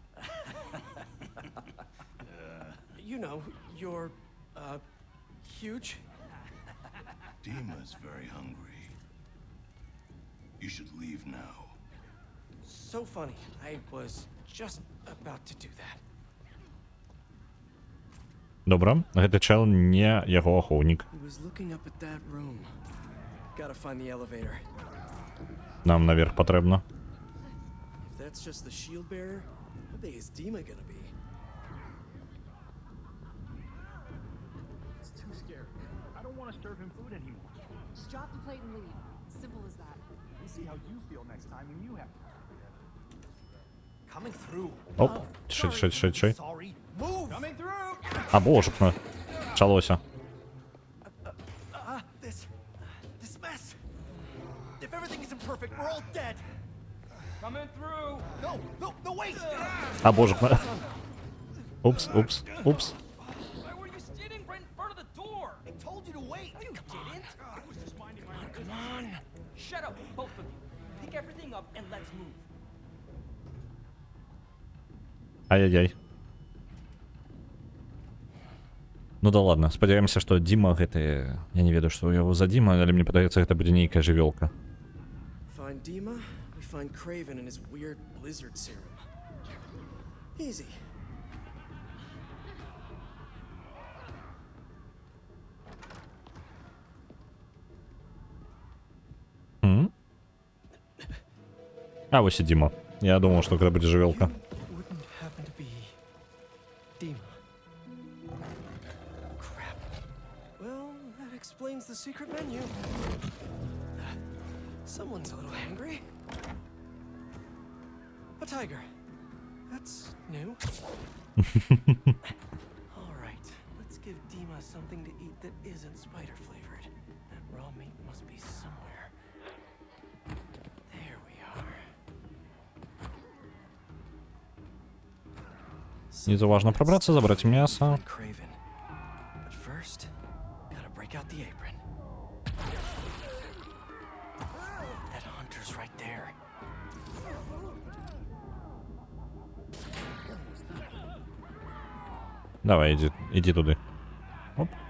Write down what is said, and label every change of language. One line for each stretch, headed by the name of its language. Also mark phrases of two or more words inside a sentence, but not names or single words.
English: You know, you're, huge. Dima's very hungry. You should leave now. So funny. I was just about to do that.
Belarusian: Добре, гэты чел не яго ахоўнік.
English: He was looking up at that room. Gotta find the elevator.
Belarusian: Нам наверх патрэбна.
English: If that's just the shield bearer, how big is Dima gonna be? It's too scary. I don't want to serve him food anymore. Just drop the plate and leave. Simple as that. We'll see how you feel next time when you have to. Coming through. Оп, шить. Sorry. Move. Coming through.
Ukrainian: А, боже, почалося.
English: This mess. If everything isn't perfect, we're all dead. Coming through. No, wait.
Belarusian: А, боже. Упс.
English: Why were you standing right in front of the door? I told you to wait. You didn't. I was just minding my own business. Come on. Shut up, both of you. Pick everything up and let's move. Ай-яй-яй.
Russian: Ну да ладно,
Belarusian: спадзяемся, што Дима гэты... Я не ведаю, што ў яго за Дима, але мне падаецца, гэта будзе нейкая жывёлка.
English: Find Dima, we find Kraven and his weird blizzard serum. Easy.
Belarusian: А, вось і Дима.
Russian: Я думал,
Belarusian: што гэта будзе жывёлка.
English: Explains the secret menu. Someone's a little hangry. A tiger. That's new. All right, let's give Dima something to eat that isn't spider flavored. That raw meat must be somewhere. There we are.
Russian: Снизу важно пробраться, забрать мясо.
English: But first, gotta break out the apron. That hunter's right there.
Russian: Давай, иди туди. Оп.